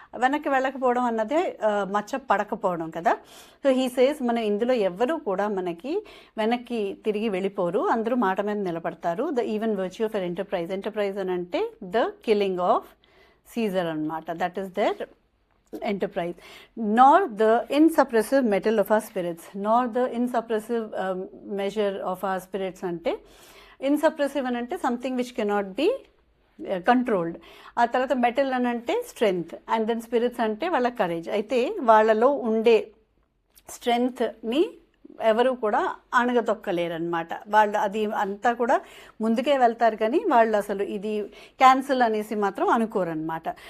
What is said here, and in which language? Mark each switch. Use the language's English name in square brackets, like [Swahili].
[Telugu] వెనక్కి వెళ్ళకపోవడం అన్నదే మచ్చ పడకపోవడం కదా. [English] so he says, [Telugu] మనం ఇందులో ఎవ్వరూ కూడా మనకి వెనక్కి తిరిగి వెళ్ళిపోరు, అందరూ మాట మీద నిలబడతారు. [English] The even virtue of our enterprise. Enterprise [Telugu] అని అంటే [English] the killing of Caesar [Telugu] అనమాట. [English] That is there enterprise. Nor the insuppressive metal of our spirits. Nor the insuppressive measure of our spirits. అంటే insuppressive [Telugu] అని అంటే [English] Something which cannot be controlled. [Telugu] ఆ తర్వాత metal అని అంటే స్ట్రెంగ్త్, [English] and then [Telugu] స్పిరిట్స్ అంటే వాళ్ళ కరేజ్. అయితే వాళ్ళలో ఉండే స్ట్రెంగ్త్ని ఎవరు కూడా అణగదొక్కలేరనమాట. వాళ్ళు అది అంతా కూడా ముందుకే వెళ్తారు, కానీ వాళ్ళు అసలు ఇది క్యాన్సిల్ అనేసి మాత్రం అనుకోరనమాట.